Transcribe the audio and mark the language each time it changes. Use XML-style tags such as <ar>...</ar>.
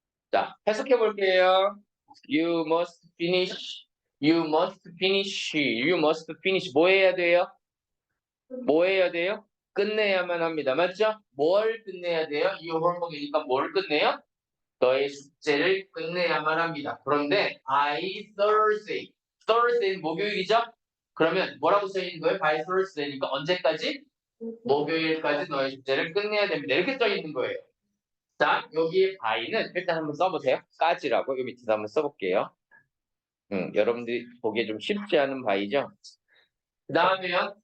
<ko>자, 해석해 볼게요.</ko> <en>You must finish. You must finish. You must finish.</en> <ko>뭐 해야 돼요? 뭐 해야 돼요? 끝내야만 합니다. 맞죠? 뭘 끝내야 돼요? 이 홀목이니까 뭘 끝내요? 너의 숙제를 끝내야만 합니다. 그런데</ko> <en>by Thursday.</en> <ko>Thursday는 목요일이죠? 그러면 뭐라고 써 있는 거예요? by Thursday니까 언제까지? 목요일까지 너의 숙제를 끝내야 됩니다. 이렇게 써 있는 거예요. 자, 여기에 by는 일단 한번 써보세요. 까지라고 여기 밑에서 한번 써볼게요. 여러분들이 보기에 좀 쉽지 않은 by죠. 그 다음에요.</ko>